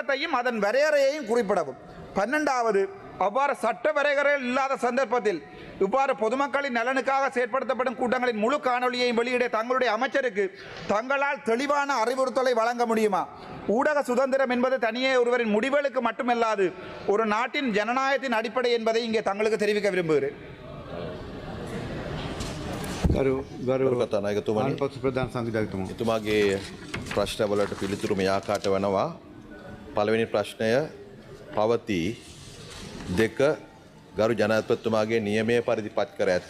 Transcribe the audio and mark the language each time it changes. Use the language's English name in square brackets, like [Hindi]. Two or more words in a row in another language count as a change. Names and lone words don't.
[Tamil] சட்டத்தையும் அதன் வரையறையையும் குறிப்பிடவும். 12வது, அவ்வாறு சட்ட வரைகரைகள் இல்லாத சந்தர்ப்பத்தில் இவ்வாறு பொதுமக்களின் நலனுக்காக செயற்படுத்தப்படும் கூட்டங்களின் முழு காணொலியையும் வெளியிட தங்களுடைய அமைச்சருக்கு தங்களால் தெளிவான அறிவுறுத்தலை வழங்க முடியுமா? ஊடக சுதந்திரம் என்பது தனியே ஒருவரின் முடிவுகளுக்கு மட்டுமல்லாது ஒரு நாட்டின் ஜனநாயகத்தின் அடிப்படை என்பதை இங்கே தங்களுக்கு தெரிவிக்க விரும்புகிறேன். [Sinhala] කතානායකතුමනි පක්ෂ ප්‍රධාන සංවිධායකතුමා එතුමාගේ ප්‍රශ්නවලට පිළිතුරු මේ ආකාරයට වෙනවා. පළවෙනි ප්‍රශ්නය පවතී දෙක ගරු ජනාධිපතිතුමාගේ නියමයේ පරිදි පත් කර ඇත.